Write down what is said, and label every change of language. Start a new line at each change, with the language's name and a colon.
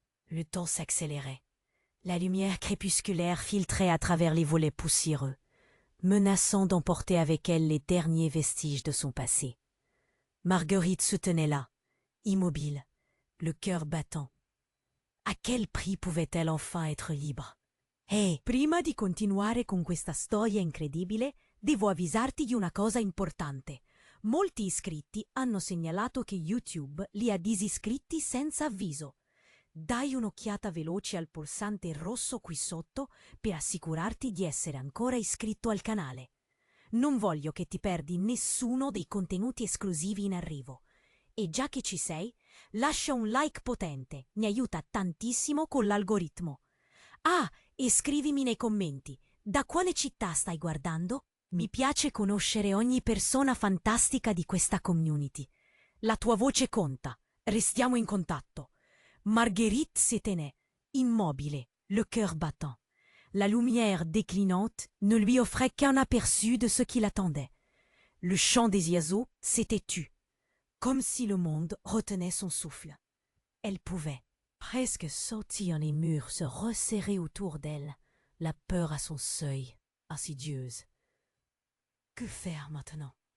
French: Le temps s'accélérait. La lumière crépusculaire filtrait à travers les volets poussiéreux, menaçant d'emporter avec elle les derniers vestiges de son passé. Marguerite se tenait là, immobile, le cœur battant. À quel prix pouvait-elle enfin être libre?
Italian: Prima di continuare con questa storia incredibile, devo avvisarti di una cosa importante. Molti iscritti hanno segnalato che YouTube li ha disiscritti senza avviso. Dai un'occhiata veloce al pulsante rosso qui sotto per assicurarti di essere ancora iscritto al canale. Non voglio che ti perdi nessuno dei contenuti esclusivi in arrivo. E già che ci sei, lascia un like potente, mi aiuta tantissimo con l'algoritmo. Ah, e scrivimi nei commenti, da quale città stai guardando? Mi piace conoscere ogni persona fantastica di questa community. La tua voce conta, restiamo in contatto.
French: Marguerite se tenait, immobile, le cœur battant. La lumière déclinante ne lui offrait qu'un aperçu de ce qui l'attendait. Le chant des oiseaux s'était tu, comme si le monde retenait son souffle. Elle pouvait, presque sortir les murs se resserrer autour d'elle, la peur à son seuil, insidieuse. Que faire maintenant?